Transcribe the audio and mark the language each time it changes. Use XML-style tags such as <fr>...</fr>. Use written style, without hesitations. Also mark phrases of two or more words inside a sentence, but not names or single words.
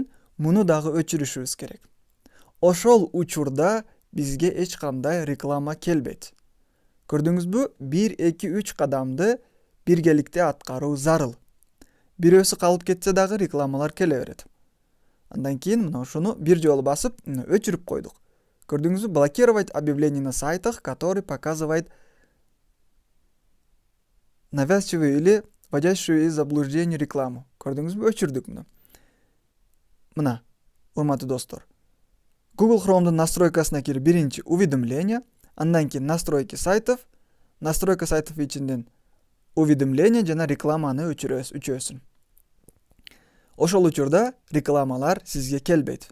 <ky>Муну дагы өчүрүшүбүз керек. Ошол учурда бизге эч кандай реклама келбейт. Көрдүңүзбү? 1, 2, 3 кадамды биргеликте аткаруу зарыл. Бирөөсү калып кетсе дагы рекламалар келе берет. Андан кийин мына ушуну бир жолу басып, өчүрүп койдук. Көрдүңүзбү?</ky> <ru>Блокировать объявление на сайтах, который показывает навязчивую или вводящую из заблуждения рекламу.</ru> <ky>Көрдүңүзбү? Өчүрдүк муну. Мына, урматтуу достор. Google Chrome'дун настройкасына кирип биринчи уведомление, андан кийин</ky> <ru>настройки сайтов, настройка сайтов</ru> <ky>ичинен уведомление жана рекламаны өчүрөбүз, үчөөсүн. Ошол учурда рекламалар сизге келбейт.</ky>